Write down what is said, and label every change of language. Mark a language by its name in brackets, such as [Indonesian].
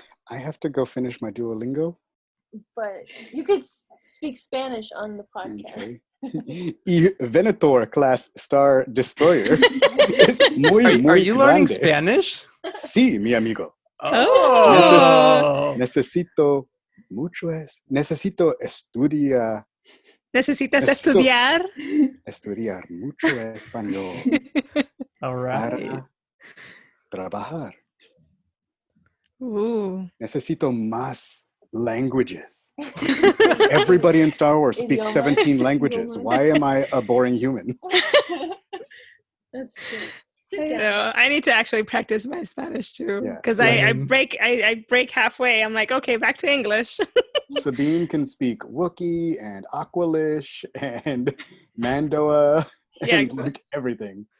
[English] I have to go finish my Duolingo. But you could speak Spanish on the podcast. Okay. [Spanish] Y Venator class Star Destroyer es muy [English] Are you learning [Spanish] grande. [English] Spanish? [Spanish] Sí, mi amigo. Oh. Necesito estudiar. ¿Necesitas estudiar? Estudiar mucho español [English] All right. [Spanish] para trabajar. Ooh. Necesito más languages. [English] Everybody in Star Wars speaks 17 languages. Why am I a boring human? That's true. I need to actually practice my Spanish too, because Yeah. I break halfway. I'm like, okay, back to English. Sabine can speak Wookiee and Aqualish and Mandoa and like everything.